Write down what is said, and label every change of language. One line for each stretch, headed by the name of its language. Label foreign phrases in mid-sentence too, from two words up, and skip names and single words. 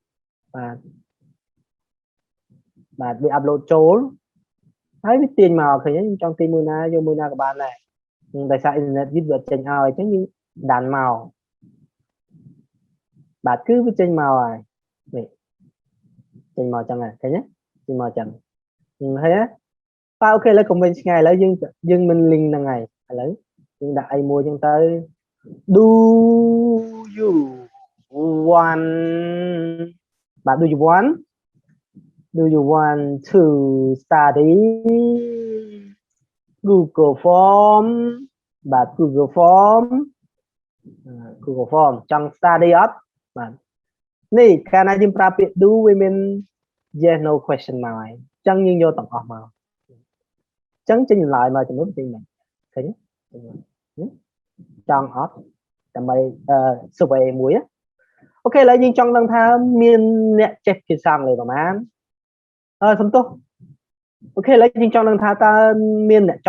Khmer: បាទវា upload ចូលហើយវាទាញមកឃើញខ្ញុំចង់ទាញមួយណាយកមួយណាក៏បានដែរដោយសារអ៊ីនធឺណិតវាចេញឲ្យអញ្ចឹងយើងដានមក បាទគឺវាចេញមកហើយនេះចេញមកចឹងហ្នឹងឃើញទេចេញមកចឹងហើយតើអូខេឥឡូវកុំវិញឆ្ងាយឥឡូវយើងមិន link ហ្នឹងហើយឥឡូវយើងដាក់អីមួយចឹងទៅ
English: do you want
Khmer: បាទ
English: do you want to study Google Form
Khmer: បាទ Google Form ចង់ study អត់បាទនេះកាលណាយើងប្រើពាក្យ do វាមាន
English: yes no question
Khmer: មកហើយអញ្ចឹងយើងយកទាំងអស់មកអញ្ចឹងចេញចម្លើយ មកចំនួនចេញមកឃើញទេចង់អត់ដើម្បី survey មួយអូខេឥឡូវយើងចង់ដឹងថាមានអ្នក ចេះភាសាអង់គ្លេសប្រហែលសំទោសអូខេឥឡូវយើងចង់ដឹងថាតើមានអ្នកច